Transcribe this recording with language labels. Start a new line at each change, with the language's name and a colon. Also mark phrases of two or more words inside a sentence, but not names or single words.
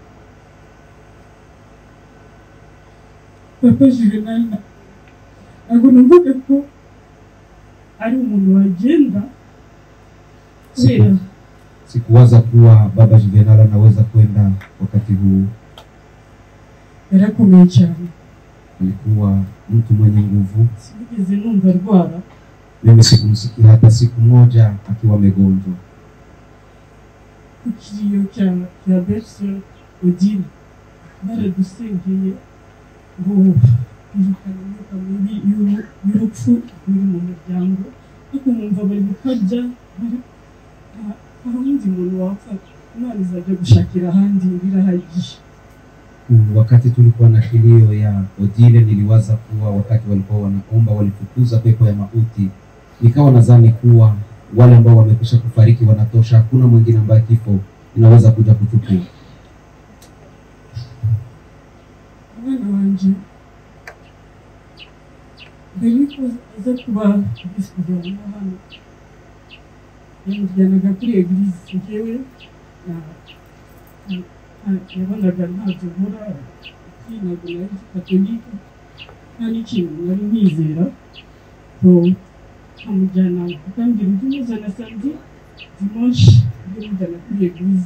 Kinyarwanda: Papa Juvenal ntabwo numvaga ko ari umuntu wagenda kubera
Swahili: sikuwaza kuwa baba Juvenal anaweza kwenda wakati huu.
Kinyarwanda: Yarakomeye cyane.
Swahili: Alikuwa mtu mwenye nguvu.
Kinyarwanda: Sinigeze numva arwara.
Swahili: Mimi sikumsikia hata siku moja akiwa mgonjwa.
Kinyarwanda: Kukiriyo cya Berse Odile baradusengeye ngo irukane imyuka mibi y'urupfu uri mu muryango, ariko mwumva bari gukabya nta wundi muntu wapfa, Imana izajya gushakira ahandi birahagije.
Swahili: Wakati tulikuwa na kilio ya Odile niliwaza kuwa wakati walikuwa wanaomba walifukuza pepo ya mauti. Nikawa nadhani kuwa wale ambao wamekwisha kufariki wanatosha, hakuna mwingine ambaye kifo inaweza kuja kuchukua.
Kinyarwanda: Mwana wanje Beniko aza kuba bisubira hano yamujyanaga kuri eglise, njyewe yabonaga ntacyo nkora, ntabwo nari katolika nta n'ikintu nari nizera, amujyana akambwira ujye umuzana
French: samedi dimanche
Kinyarwanda: ujye umujyana kuri eglise.